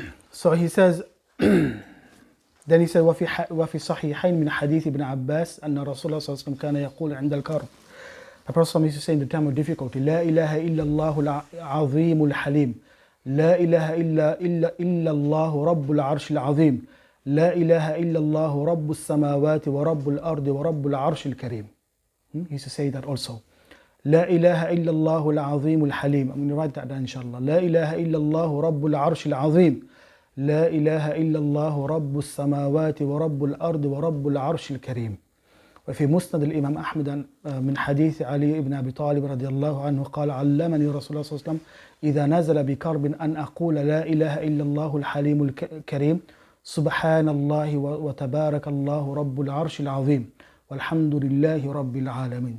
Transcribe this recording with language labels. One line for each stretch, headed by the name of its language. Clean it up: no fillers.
English: So he says, then he said,
Arabic: وفي صحيحين من حديث ابن عباس أن رسول الله صلى الله عليه وسلم كان يقول عند الكرب.
English: The Prophet used to say in the time of difficulty,
Arabic: لا إله إلا الله العظيم الحليم. لا إله إلا الله رب العرش العظيم. لا إله إلا الله رب السماوات ورب الأرض ورب العرش الكريم.
English: He used to say that also.
Arabic: لا إله إلا الله العظيم الحليم.
English: I'm going to write that down inshallah.
Arabic: لا إله إلا الله رب العرش العظيم. لا إله إلا الله رب السماوات ورب الأرض ورب العرش الكريم. وفي مسند الإمام أحمد من حديث علي بن أبي طالب رضي الله عنه قال علمني رسول الله صلى الله عليه وسلم إذا نزل بكرب أن أقول لا إله إلا الله الحليم الكريم سبحان الله وتبارك الله رب العرش العظيم والحمد لله رب العالمين.